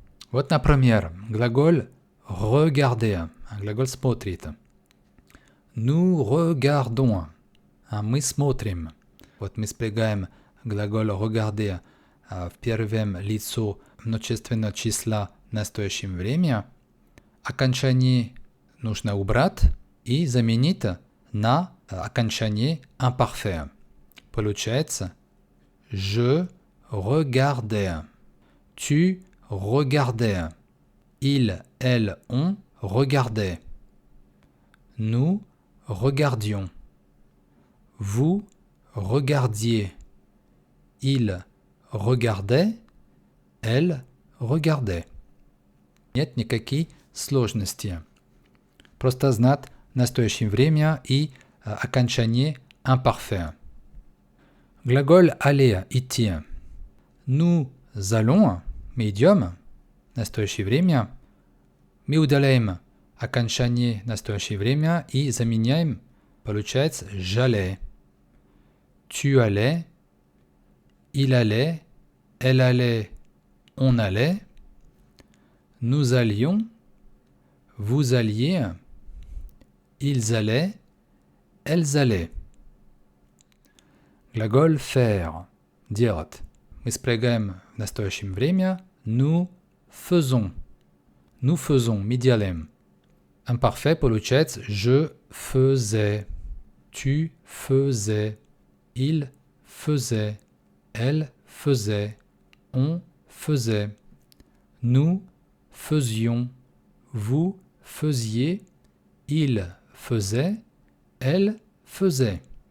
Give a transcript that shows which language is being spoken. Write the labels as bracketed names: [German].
[Russian] Вот, например, глагол regarder, глагол смотрит. [French] Nous regardons, [Russian] мы смотрим. Вот мы спрягаем глагол regarder в первом лице множественного числа в настоящем время. Окончание нужно убрать и заменить на окончание imparfait. Получается [French] je regardais, tu regardais, il, elle, on regardait, nous regardions, vous regardiez, il regardait, elle regardait. [Russian] Нет никаких сложностей. Просто знать настоящее время и окончание imparfait. Глагол aller, идти. [French] Nous allons, [Russian] мы идем, настоящее время. Мы удаляем окончание настоящее время и заменяем, получается j'allais. [French] Tu allais, il allait, elle allait, on allait. Nous allions, vous alliez, ils allaient, elles allaient. [Russian] Глагол faire, делать. Мы спрягаем в настоящем время [French] nous faisons. Nous faisons, [Russian] мы делаем. [French] Imparfait [Russian] получается [French] je faisais, tu faisais, il faisait, elle faisait, on faisait. Nous faisions, vous faisiez, il faisait, elle faisait.